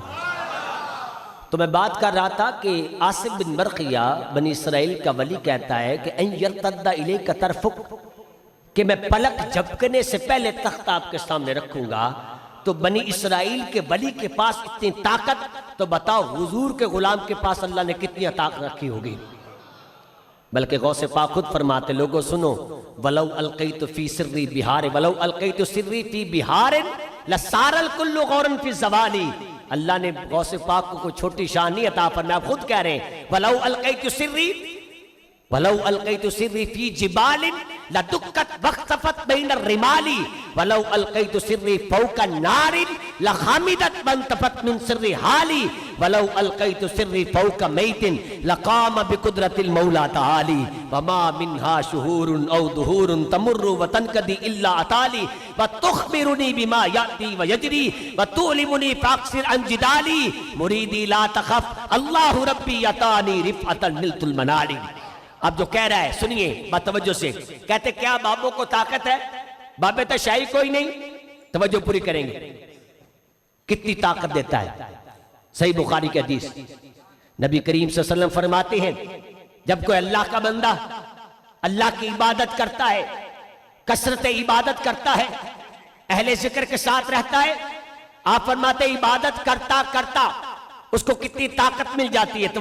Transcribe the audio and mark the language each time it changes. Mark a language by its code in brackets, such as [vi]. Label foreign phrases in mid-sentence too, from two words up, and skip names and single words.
[ur] تو میں بات کر رہا تھا کہ عاصم بن برقیہ بنی اسرائیل کا ولی کہتا ہے کہ [ar] ان یرتد الیک طرفک، [ur] کہ میں پلک جھپکنے سے پہلے تخت آپ کے سامنے رکھوں گا۔ تو بنی اسرائیل کے ولی کے پاس اتنی طاقت، تو بتاؤ حضور کے غلام کے پاس اللہ نے کتنی طاقت رکھی ہوگی۔ بلکہ غوث پاک خود فرماتے لوگوں سنو [ar] ولو القیت فی سری بہار، ولو القیت سری فی بہار لسار الکل غورا فی الزوالی۔ [ur] اللہ نے غوث پاک کو کوئی چھوٹی شان نہیں عطا فرمایا، آپ خود کہہ رہے ہیں ولو [ar] القیت سری فی جبال لدکت واختفت بین الرمال ولو القیت سری فوق النار لخامدت وانتفت من سر حالی ولو القیت سری فوق میت لقام بقدرت المولا تعالی وما منها شهور او دهور تمر وتنقضي الا اتالی وتخبرنی بما یاتی ویجری وتعلمنی فاقصر عن جدالی مریدی لا تخف اللہ ربی یتانی رفعتا نلت المنالی۔ [ur] اب جو کہہ رہا ہے سنیے بات توجہ سے، کہتے کیا بابوں کو طاقت ہے؟ بابے تو شاہی کوئی نہیں، توجہ پوری کریں گے، کتنی طاقت دیتا ہے۔ صحیح بخاری کی حدیث، نبی کریم [ar] صلی اللہ علیہ وسلم [ur] فرماتے ہیں جب کوئی اللہ کا بندہ اللہ کی عبادت کرتا ہے، کثرت عبادت کرتا ہے، اہل ذکر کے ساتھ رہتا ہے، آپ فرماتے ہیں عبادت کرتا کرتا اس کو کتنی طاقت مل جاتی ہے۔